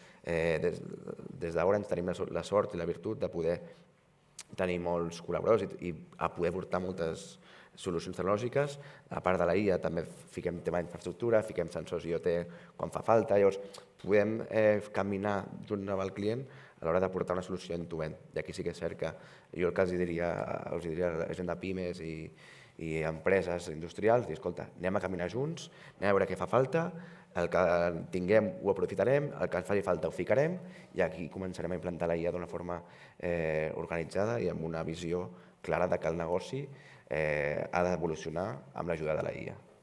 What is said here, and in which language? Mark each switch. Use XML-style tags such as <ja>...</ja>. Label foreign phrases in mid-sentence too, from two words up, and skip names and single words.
<ca>Des d'Orange tenim la sort i la virtut de poder tenir molts col·laboradors i a poder portar moltes solucions tecnològiques. A part de la IA també fiquem tema d'infraestructura, fiquem sensors IoT quan fa falta, llavors podem caminar junt amb el client a l'hora de portar una solució</ca> <en>end-to-end.</en> <ca>I aquí sí que és cert que jo el que els diria a la gent de pimes i empreses industrials, dir, escolta, anem a caminar junts, anem a veure què fa falta, el que tinguem ho aprofitarem, el que ens faci falta ho ficarem i aquí començarem a implantar la IA d'una forma organitzada i amb una visió clara de que el negoci ha d'evolucionar amb l'ajuda de la IA.</ca>